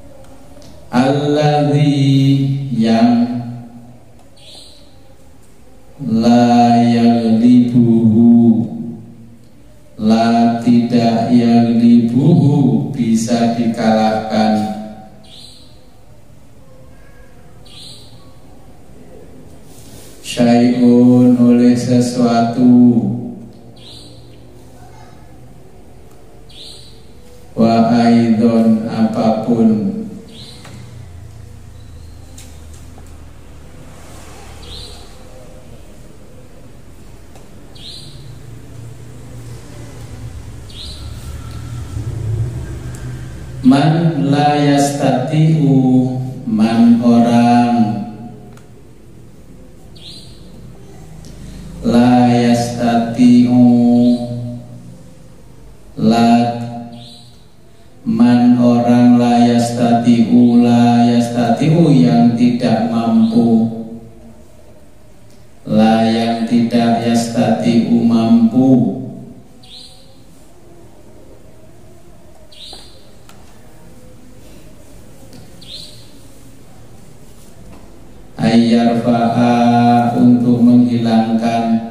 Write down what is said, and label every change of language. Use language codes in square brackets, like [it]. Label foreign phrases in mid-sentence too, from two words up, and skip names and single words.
[ar] الذي [id] yang [ar] لا يغلبه، لا tidak yaghlibuhu [id] bisa dikalahkan, syai'un oleh sesuatu, [ar] وأيضًا apapun, من لا يستطيع، من orang, لا يستطيع, لا من orang, لا يستطيع، لا يستطيع [id] yang tidak mampu, la yang tidak yastati'u mampu, ayyarfa'a untuk menghilangkan,